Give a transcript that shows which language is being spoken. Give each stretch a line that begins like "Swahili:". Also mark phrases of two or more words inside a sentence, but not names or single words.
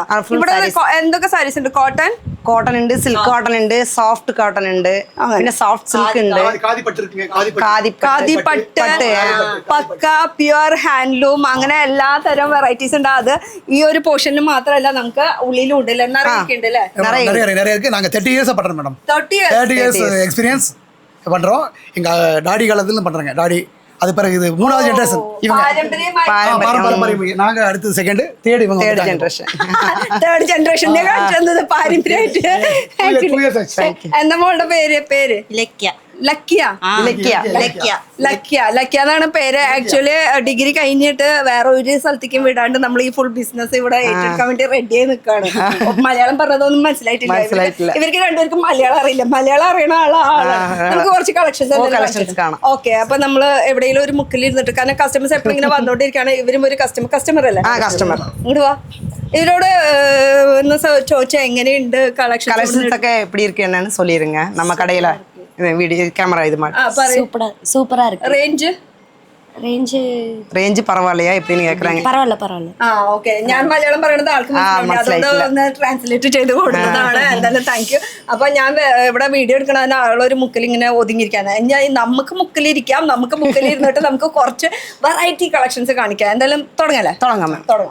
Malayalam: ഇവിടെ എന്തൊക്കെ സാരീസ് ഉണ്ട്? കോട്ടൺ ഉണ്ട്,
English: silk cotton
Malayalam: ഉണ്ട്,
English: soft cotton
Malayalam: ഉണ്ട്, പിന്നെ
English: soft silk
Malayalam: ഉണ്ട്, ഖാദിപ്പട്ട്, പക്ക
English: pure handloom,
Malayalam: അങ്ങനെ എല്ലാ തരം വെറൈറ്റീസ് ഉണ്ട്. അത് ഈ ഒരു പോർഷനിൽ മാത്രമല്ല, നമുക്ക് ഉള്ളിലും ഉണ്ട്.
Tamil: நாங்கள் 30 இயர்ஸாக பண்ணுறோம் மேடம். 30
English: years experience
Tamil: பண்ணுறோம். எங்கள் டாடி காலத்துல பண்ணுறாங்க. டாடி அது பிறகு இது 3வது ஜெனரேஷன். இவங்க பாரம்பரியம். நாங்க அடுத்து
English: second third generation.
Malayalam: പാരമ്പര്യമായിട്ട്. എന്താ മോളുടെ പേര്? ലക്കിയ എന്നാണ് പേര്. ആക്ച്വലി ഡിഗ്രി കഴിഞ്ഞിട്ട് വേറെ ഒരു സ്ഥലത്തേക്കും വിടാണ്ട് നമ്മൾ ഈ
English: full business
Malayalam: ഇവിടെ ഏറ്റെടുക്കാൻ വേണ്ടി റെഡി ആയി നിൽക്കുകയാണ്. മലയാളം പറഞ്ഞതൊന്നും മനസ്സിലായിട്ടില്ല. ഇവർക്ക് രണ്ടുപേർക്കും മലയാളം അറിയില്ല. മലയാളം അറിയണ ആളാണ്. നമുക്ക് കുറച്ച് കളക്ഷൻസ് കാണാം. ഓക്കെ, അപ്പൊ നമ്മള് എവിടെയെങ്കിലും ഒരു മുക്കിൽ ഇരുന്നിട്ട്, കാരണം കസ്റ്റമേഴ്സ് എപ്പോഴും ഇങ്ങനെ വന്നോണ്ടിരിക്കുകയാണ്. ഇവരും ഒരു കസ്റ്റമർ അല്ലേ? ഇങ്ങോട്ട് വാ. ഇവരോട് ചോദിച്ചാൽ എങ്ങനെയുണ്ട് കളക്ഷൻസ്
Tamil: ഒക്കെ எப்படி இருக்குன்னு சொல்லிருங்க. நம்ம கடையில
English: video camera
Tamil: இது மாதிரி சூப்பரா இருக்கு. ரேஞ்ச் ரேஞ்சு பரவாயில்லையா எப்படின்னு கேக்குறாங்க. பரவாயில்ல.
Malayalam: ഓക്കെ ഞാൻ മലയാളം പറയുന്നത് ആൾക്ക് മനസ്സിലാവില്ല, അതുകൊണ്ട് ഒന്ന് ട്രാൻസ്ലേറ്റ് ചെയ്ത് കൊടുക്കുന്നതാണ്. എന്തായാലും
English: thank you.
Malayalam: അപ്പൊ ഞാൻ ഇവിടെ വീഡിയോ എടുക്കണ ആളൊരു മുക്കിൽ ഇങ്ങനെ ഒതുങ്ങിയിരിക്കാണ്. നമുക്ക് മുക്കിലിരിക്കാം, നമുക്ക് മുക്കിലിരുന്നിട്ട് നമുക്ക് കുറച്ച്
English: variety collections
Malayalam: കാണിക്കാം. എന്തായാലും തുടങ്ങാം.